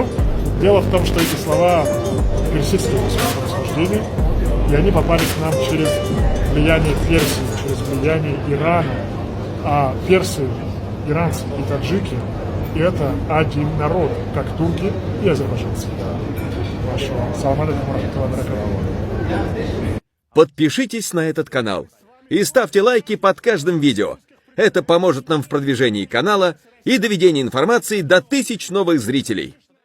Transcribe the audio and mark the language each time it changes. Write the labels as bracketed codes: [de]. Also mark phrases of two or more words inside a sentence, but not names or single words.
[ru] Дело в том, что эти слова персидского происхождения, и они попали к нам через влияние Персии, через влияние Ирана. А персы, иранцы и таджики – это один народ, как турки и азербайджанцы. [ar] سلام عليكم ورحمة الله وبركاته. [ru] Подпишитесь на этот канал и ставьте лайки под каждым видео. Это поможет нам в продвижении канала и доведении информации до 1000 новых зрителей.